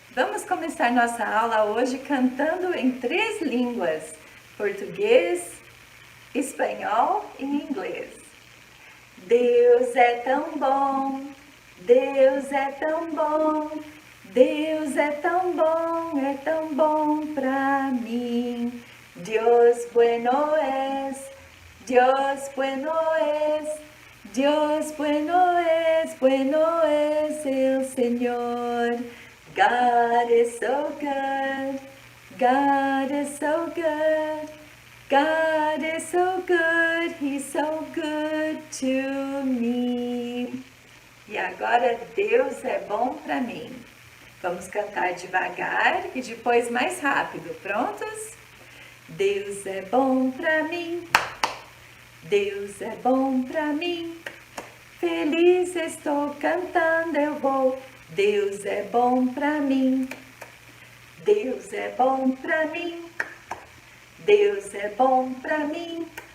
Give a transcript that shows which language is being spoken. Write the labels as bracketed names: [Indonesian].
[Portuguese] Vamos começar nossa aula hoje cantando em 3 línguas: português, espanhol e inglês. Deus é tão bom, Deus é tão bom, Deus é tão bom pra mim. [Spanish] Dios bueno es, Dios bueno es, Dios bueno es el Señor. [English] God is so good, God is so good, God is so good, He's so good to me. [Portuguese] E agora Deus é bom para mim. Vamos cantar devagar e depois mais rápido. Prontos? Deus é bom para mim, Deus é bom para mim. Feliz estou cantando eu vou. Deus é bom para mim, Deus é bom para mim, Deus é bom para mim.